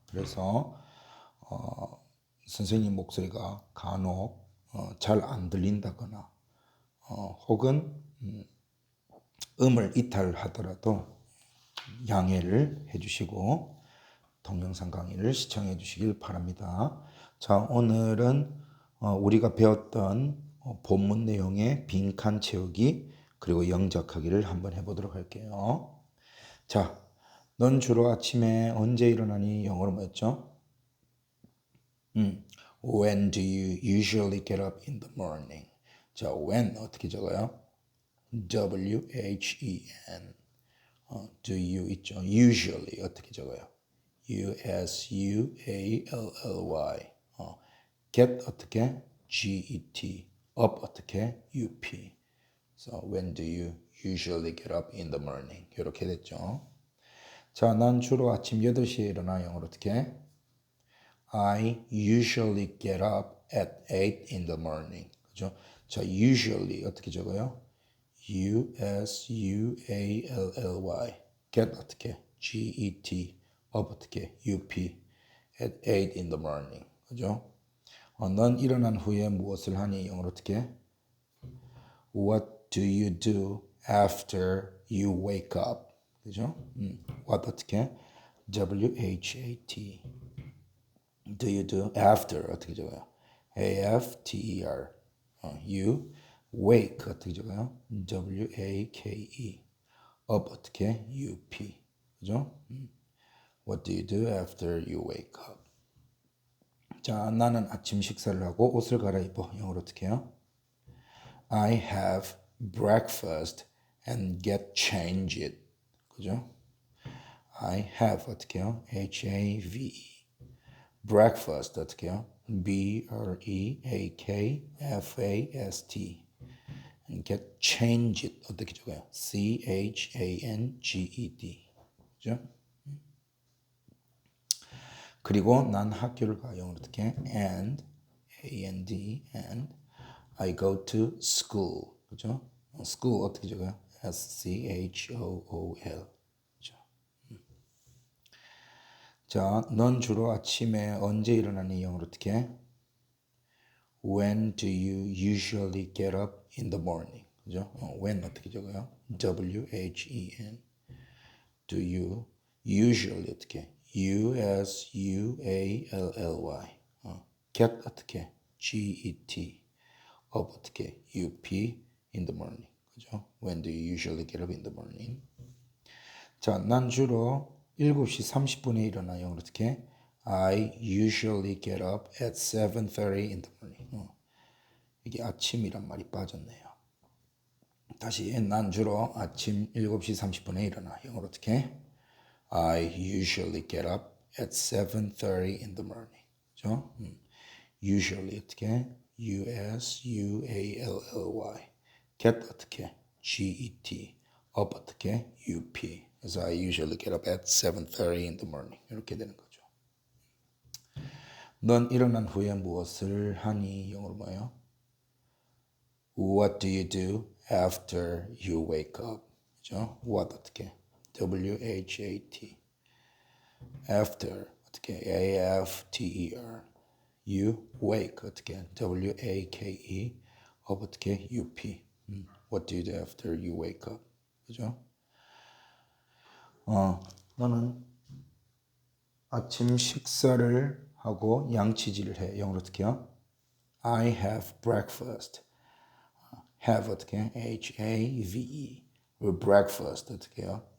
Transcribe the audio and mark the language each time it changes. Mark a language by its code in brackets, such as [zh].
[ko] 그래서 선생님 목소리가 간혹 잘 안 들린다거나 혹은 음을 이탈하더라도 양해를 해주시고 동영상 강의를 시청해 주시길 바랍니다. 자, 오늘은 우리가 배웠던 본문 내용의 빈칸 채우기 그리고 영작하기를 한번 해보도록 할게요. 자, 넌 주로 아침에 언제 일어나니? 영어로 뭐였죠? [en] When do you usually get up in the morning? [ko] 자, when 어떻게 적어요? W-H-E-N. [en] Do you [ko] 있죠? Usually 어떻게 적어요? [en] U-S-U-A-L-L-Y. Get 어떻게? G-E-T. Up 어떻게? U-P. So when do you usually get up in the morning? [ko] 이렇게 됐죠. 자, 난 주로 아침 8시에 일어나. 영어로 어떻게? [en] I usually get up at 8 in the morning. [ko] 그죠? 자, usually 어떻게 적어요? [en] U-S-U-A-L-L-Y. Get 어떻게? G-E-T. up 어떻게? UP. at 8 in the morning. 그죠? [ko] 넌 일어난 후에 무엇을 하니? 영어로 어떻게? [en] What do you do after you wake up? [ko] 그죠? What 어떻게? W-H-A-T. [en] Do you do after [ko] 어떻게 적어요? [en] A-F-T-E-R. You wake [ko] 어떻게 적어요? [en] W-A-K-E. up 어떻게? U-P. 그죠? What do you do after you wake up? [ko] 자, 나는 아침 식사를 하고 옷을 갈아입어. 영어로 어떻게 해요? [en] I have breakfast and get changed. [ko] 그죠? [en] I have [ko] 어떻게 해요? H-A-V-E. breakfast 어떻게 해요? [en] B-R-E-A-K-F-A-S-T. and get changed [ko] 어떻게 적어요? [en] C-H-A-N-G-E-D. 그죠? [ko] 그리고 난 학교를 가. 영어로 어떻게? [en] and A-N-D and I go to school. [ko] 그죠? school 어떻게 적어요? [en] S-C-H-O-O-L. 그죠? [ko] 자, 넌 주로 아침에 언제 일어나니? 영어로 어떻게? [en] When do you usually get up in the morning? [ko] 그죠? when 어떻게 적어요? [en] W-H-E-N. Do you usually 어떻게? U-S-U-A-L-L-Y. get 어떻게? G-E-T. up 어떻게? U-P. in the morning. 그죠? When do you usually get up in the morning? [ko] 자, 난 주로 7시 30분에 일어나. 영어로 어떻게? [en] I usually get up at 7:30 in the morning. [ko] 이게 아침이란 말이 빠졌네요. 다시 난 주로 아침 7시 30분에 일어나. 영어로 어떻게? [en] I usually get up at 7:30 in the morning. [ko] 그죠? usually 어떻게? [en] U-S-U-A-L-L-Y. get 어떻게? G-E-T. up 어떻게? U-P. 그래서 I usually get up at 7:30 in the morning. [ko] 이렇게 되는 거죠. 넌 일어난 후에 무엇을 하니? 영어로 뭐예요? [en] What do you do after you wake up? [ko] 그죠? What 어떻게? W-H-A-T. After 어떻게? [en] A-F-T-E-R. [ko] You wake 어떻게? [en] W-A-K-E. up 어떻게? U-P. What do you do after you wake up? [ko] 그죠? 너는 아침 식사를 하고 양치질을 해. 영어로 어떻게 해요? [en] I have breakfast. [ko] have 어떻게? [en] H-A-V-E. [ko] breakfast 어떻게 해요?